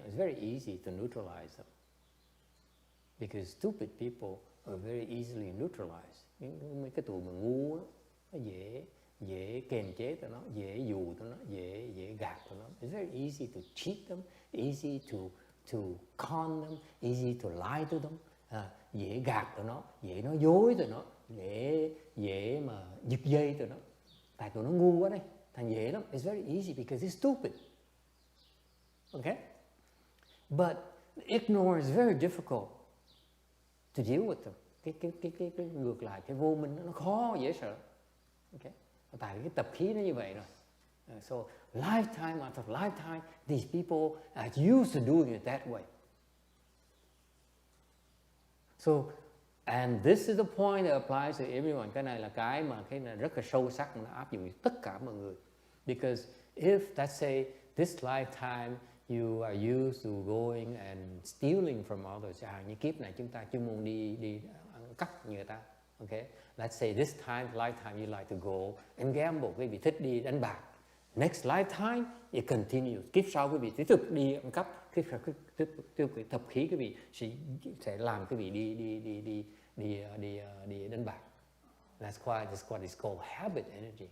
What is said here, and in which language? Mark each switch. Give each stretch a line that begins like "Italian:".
English: It's very easy to neutralize them. Because stupid people are very easily neutralized.
Vietnamese: Mấy cái tụi mà ngu đó, nó dễ kềm chế tụi nó, dễ dụ tụi nó, dễ gạt tụi nó.
English: It's very easy to cheat them, easy to con them, easy to lie to them.
Vietnamese: Dễ gạt tụi nó, dễ nói dối tụi nó, dễ mà giật dây tụi nó. Tại tụi nó ngu quá đây, thành dễ lắm.
English: It's very easy because it's stupid. Okay? But ignorance is very difficult to deal with them.
Vietnamese: Cái ngược lại, cái vô minh nó khó, dễ sợ. Okay? Tại cái tập khí nó như vậy rồi.
English: So lifetime after lifetime, these people are used to doing it that way. So, and this is the point that applies to everyone.
Vietnamese: Cái này là cái này rất là sâu sắc, nó áp dụng tất cả mọi người.
English: Because if, let's say, this lifetime you are used to going and stealing from others.
Vietnamese: Như kiếp này chúng ta chuyên môn đi ăn cắp người ta.
English: Okay? Let's say this lifetime you like to go and gamble.
Vietnamese: Quý vị thích đi đánh bạc.
English: Next lifetime it continues.
Vietnamese: Kiếp sau quý vị tiếp tục đi ăn cắp. Kiếp sau tiếp tục tập khí quý vị sẽ làm quý vị đi đánh bạc.
English: That's why this what is called habit energy.